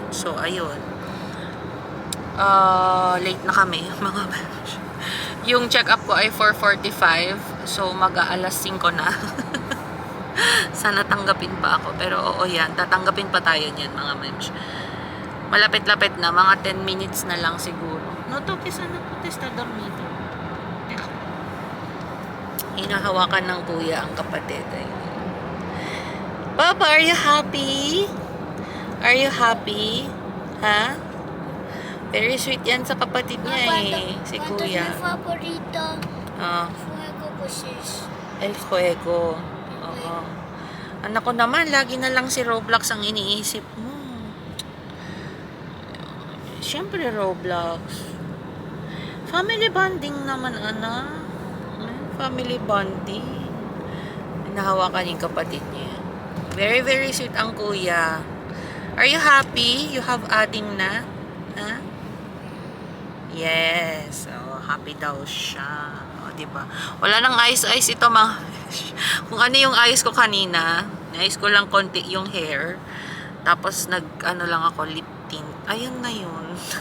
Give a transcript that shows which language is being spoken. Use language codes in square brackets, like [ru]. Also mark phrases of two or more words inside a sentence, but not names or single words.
[tl] So ayun. Late na kami, mga batch. Yung check-up ko ay 4:45. So mag-aalas 5 na. Sana tanggapin pa ako. Pero oo yan, tatanggapin pa tayo niyan, mga mems. Malapit-lapit na, mga 10 minutes na lang siguro. [es] No toques, [tl] ano po, [es] está dormido. [tl] Hinahawakan ng kuya ang kapatid. Papa, [en] are you happy? Are you happy? Ha? Very sweet [tl] yan sa kapatid niya si kuya. [es] ¿Cuánto es mi favorito? Ah, Fuego, pues es. El Juego. [tl] Oo. Anak ko naman, lagi na lang si Roblox ang iniisip mo. Siyempre Roblox. [en] Family bonding [tl] naman, anak. [en] Family bonding. [tl] Nahawakan yung kapatid niya. [en] Very, very sweet [tl] ang kuya. [en] Are you happy? You have adding na? Ha? Yes. [tl] Oh, happy daw siya. O, diba? Wala nang ice-ice ito, mga. Kung ano yung ayos ko kanina, ayos ko lang konti yung hair. Tapos lang ako, lip tint. Ayun na yun.